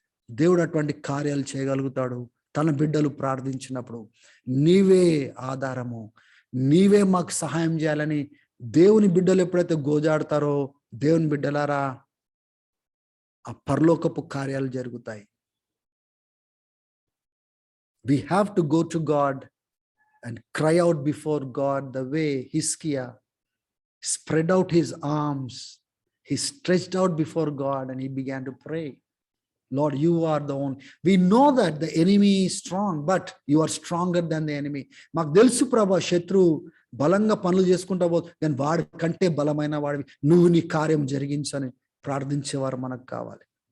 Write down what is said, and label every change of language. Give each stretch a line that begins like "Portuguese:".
Telugu: దేవుడు అటువంటి కార్యాలు చేయగలుగుతాడు తన బిడ్డలు ప్రార్థించినప్పుడు. నీవే ఆధారము, నీవే మాకు సహాయం చేయాలని దేవుని బిడ్డలు ఎప్పుడైతే గోజాడతారో, దేవుని బిడ్డలారా, ఆ పరలోకపు కార్యాలు జరుగుతాయి.
English: We have to go to God and cry out before God the way Hiskiah spread out his arms. He stretched out before God and he began to pray. Lord, you are the one. We know that the enemy is strong, but you are stronger than the enemy.
Telugu: మాకు తెలుసు ప్రభా, శత్రువు బలంగా పనులు చేసుకుంటా పోదు, కానీ వాడి కంటే బలమైన వాడివి, నువ్వు నీ కార్యం జరిగించని ప్రార్థించేవారు మనకు కావాలి.